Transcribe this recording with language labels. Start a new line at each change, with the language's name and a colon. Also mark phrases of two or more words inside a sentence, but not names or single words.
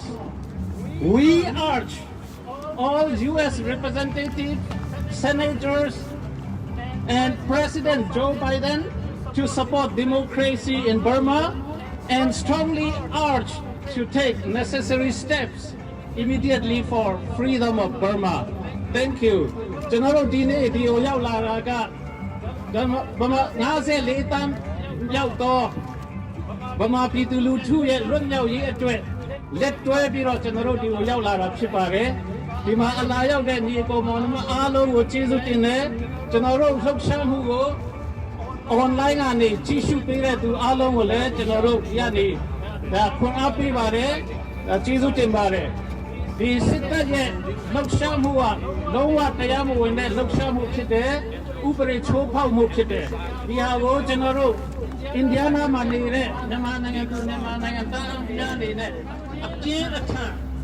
English: We urge all US representatives, senators, and President Joe Biden to support democracy in Burma and strongly urge to take necessary steps immediately for freedom of Burma. Thank you.
Burmese: ကျွန်တော်တို့ဒီနေ့ဒီကိုရောက်လာတာကဗမာ54တန်းရောက်တော့ဗမာပြည်သူလူထုရဲ့လွတ်မြောက်ရေးအတွက်လက်တွဲပြီးတော့ကျွန်တော်တို့ဒီကိုရောက်လာတာဖြစ် ပါတယ်ဒီမှာအလာရောက်တဲ့ညီအကိုမောင်နှမအားလုံးကိုကျေးဇူးတင်တယ်ကျွန်တော်တို့လှုပ်ရှားမှုကို online ကနေကြည့်ရှုပေးတဲ့သူအားလုံးကိုလည်းကျွန်တော်တို့ရနေဒါခွင့်အားပေးပါတယ်ကျေးဇူးတင်ပါတယ်ဒီစစ်တပ်ရဲ့လှုပ်ရှားမှုကလုံးဝတရားမဝင်တဲ့လှုပ်ရှားမှုဖြစ်တယ်ဥပဒေချိုးဖောက်မှုဖြစ်တယ်ဒီဟာကိုကျွန်တော်တို့အိန္ဒိယမှာနေတဲ့မြန်မာနိုင်ငံသားများအနေနဲ့အပြင်းအထန်